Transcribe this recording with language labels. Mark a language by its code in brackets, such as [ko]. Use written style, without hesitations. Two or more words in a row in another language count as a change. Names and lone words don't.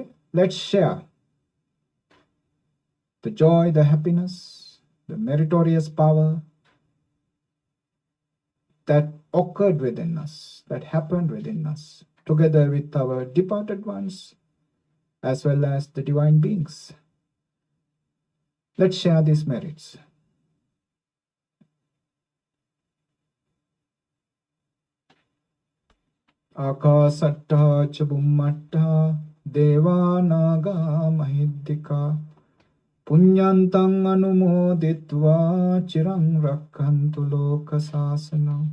[en] Let's share the joy, the happiness, the meritorious power that occurred within us, that happened within us, together with our departed ones, as well as the divine beings. Let's share these merits. [pi] Akasatta cha bummatta deva naga mahiddika punyantang anumoditva chirang rakkantu loka sasanam.